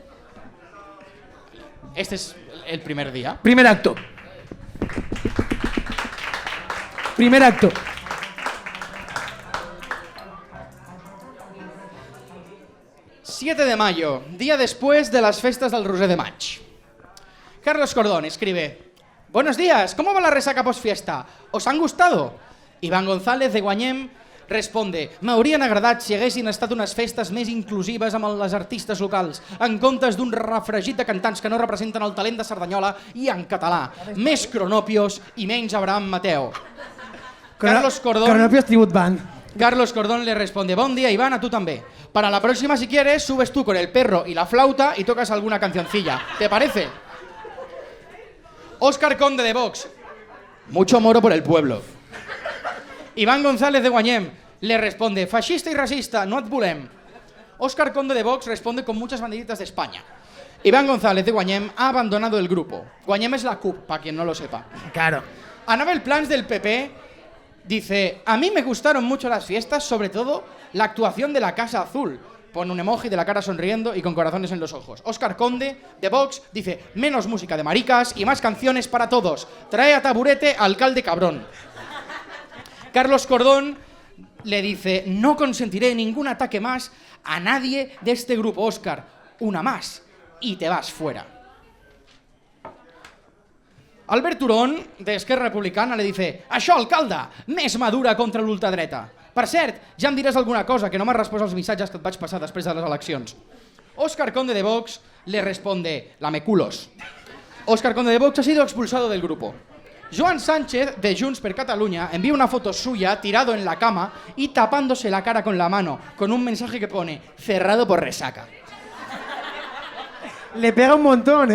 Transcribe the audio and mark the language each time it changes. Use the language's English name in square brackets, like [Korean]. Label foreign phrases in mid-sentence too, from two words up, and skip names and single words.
[Spanish] Este es el primer día. Primer acto. Primer acto. ...7 de mayo, día después de las festas del Roser de Maig. Carlos Cordón escribe: Buenos días, ¿cómo va la resaca postfiesta? ¿Os han gustado? [Catalan] Iván González de Guanyem responde: M'haurien agradat si haguessin estat unes festes més inclusives amb les artistes locals, en comptes d'un refregit de cantants que no representen el talent de Sardanyola i en català. Més Cronopios i menys Abraham Mateo. Carlos Cordón... Cronopios Tribute Band. [Spanish] Carlos Cordón le responde: Buen día, Iván, a tú también. Para la próxima, si quieres, subes tú con el perro y la flauta y tocas alguna cancioncilla. ¿Te parece? Óscar Conde de Vox: Mucho moro por el pueblo. Iván González de Guanyem le responde: Fascista y racista, [Catalan] no et volem. [Spanish] Óscar Conde de Vox responde con muchas banderitas de España. Iván González de Guanyem ha abandonado el grupo. Guanyem es la CUP, para quien no lo sepa. Claro. Anabel Plans del PP dice: A mí me gustaron mucho las fiestas, sobre todo la actuación de la Casa Azul. Pone un emoji de la cara sonriendo y con corazones en los ojos. Óscar Conde, de Vox, dice: Menos música de maricas y más canciones para todos. Trae a taburete, alcalde cabrón. Carlos Cordón le dice: No consentiré ningún ataque más a nadie de este grupo, Óscar. Una más y te vas fuera. Albert Turón, d'Esquerra Republicana, le dice: [Catalan] Això, alcalde, més madura contra l'ultradreta. Per cert, ja em diràs alguna cosa, que no m'has respost als missatges que et vaig passar després de les eleccions. [Spanish] Óscar Conde de Vox le responde: Lameculos. Óscar Conde de Vox ha sido expulsado del grupo. Joan Sánchez, de Junts per Catalunya, envía una foto suya tirado en la cama y tapándose la cara con la mano, con un mensaje que pone: cerrado por resaca. Le pega un montón, ¿eh?